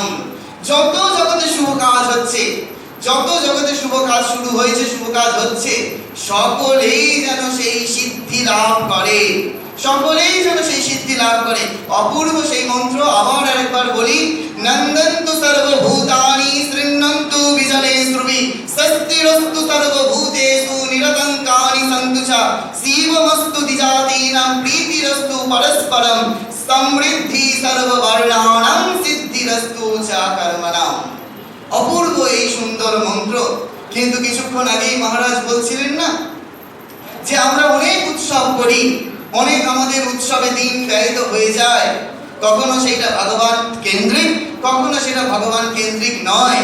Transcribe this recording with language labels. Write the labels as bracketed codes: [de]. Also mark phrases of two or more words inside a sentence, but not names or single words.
[bn] যত জগতে শুভ কাজ হচ্ছে, যত জগতে শুভ কাজ শুরু হয়েছে, শুভ কাজ হচ্ছে, সকলেই যেন সেই সিদ্ধি লাভ করে, সকলেই যেন সেই সিদ্ধি লাভ করে। অপূর্ব সেই মন্ত্র আবার আরেকবার বলি, [sa] নন্দন্তু সর্বভূতানি শৃণ্বন্তু বিজনে শ্রুবি স্বস্তিরস্তু সর্বভূতেষু নিরতঙ্কানি সন্তুচা শিবমস্তু দ্বিজাতীনাম প্রীতিরস্তু পরস্পরম সমৃদ্ধি সর্ববর্ণানাম সিদ্ধিরস্তু চা কর্মণাম। [bn] অপূর্ব এই সুন্দর মন্ত্র। কিন্তু কিছুক্ষণ আগেই মহারাজ বলছিলেন না যে আমরা অনেক উৎসব করি, অনেক আমাদের উৎসবে দিন ব্যয়িত হয়ে যায়, কখনো সেটা ভগবান কেন্দ্রিক, কখনো সেটা ভগবান কেন্দ্রিক নয়।